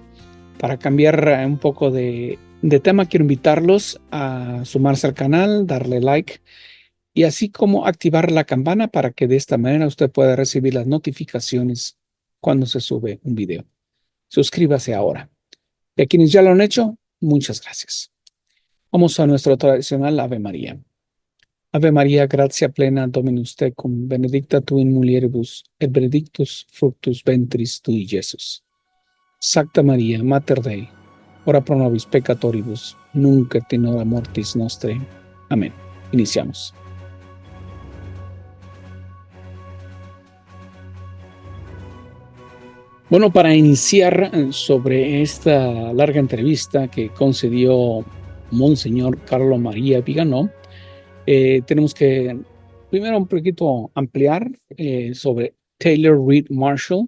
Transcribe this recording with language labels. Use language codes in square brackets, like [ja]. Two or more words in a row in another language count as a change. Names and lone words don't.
[es] Para cambiar un poco de tema, quiero invitarlos a sumarse al canal, darle like, y así como activar la campana para que de esta manera usted pueda recibir las notificaciones cuando se sube un video. Suscríbase ahora. Y a quienes ya lo han hecho, muchas gracias. Vamos a nuestro tradicional Ave María. [la] Ave María, gratia plena, Dominus tecum, benedicta tu in mulieribus, et benedictus fructus ventris tui, Iesus. Sacta María, Mater Dei, ora pro nobis peccatoribus, nunc et in hora mortis nostrae. [es] Amén. Iniciamos. Bueno, para iniciar sobre esta larga entrevista que concedió Monseñor Carlo María Vigano, tenemos que primero un poquito ampliar sobre Taylor Reed Marshall.